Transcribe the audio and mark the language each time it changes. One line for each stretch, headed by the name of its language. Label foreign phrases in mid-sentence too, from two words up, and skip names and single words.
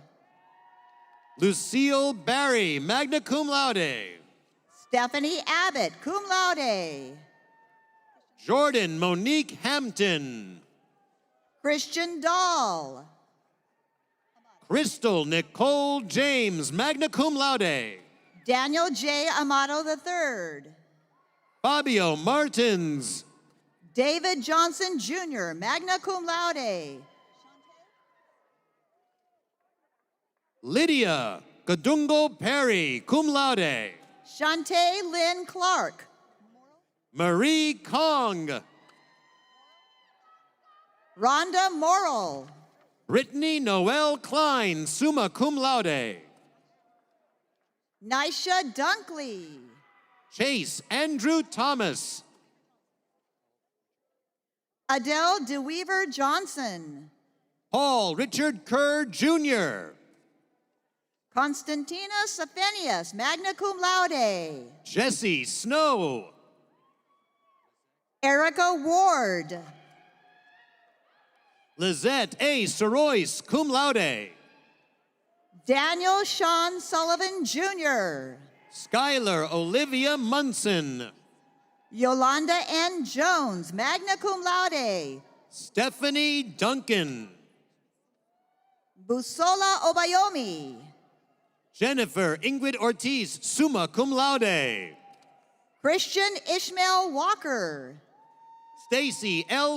English: Lucille Barry,
Latin: magna cum laude.
English: Stephanie Abbott,
Latin: cum laude.
English: Jordan Monique Hampton. Christian Dahl. Crystal Nicole James,
Latin: magna cum laude.
English: Daniel J. Amato III. Fabio Martins. David Johnson Jr.,
Latin: magna cum laude.
English: Lydia Gadungo Perry,
Latin: cum laude.
English: Shantae Lynn Clark. Marie Kong. Rhonda Morrill. Brittany Noel Klein,
Latin: summa cum laude.
English: Nisha Dunkley. Chase Andrew Thomas. Adele DeWeaver Johnson. Paul Richard Kerr Jr. Constantina Safenius,
Latin: magna cum laude.
English: Jesse Snow. Erica Ward. Lizette A. Sorois,
Latin: cum laude.
English: Daniel Sean Sullivan Jr. Skylar Olivia Munson. Yolanda N. Jones,
Latin: magna cum laude.
English: Stephanie Duncan. Busola Obayomi. Jennifer Ingrid Ortiz,
Latin: summa cum laude.
English: Christian Ishmael Walker. Stacy L.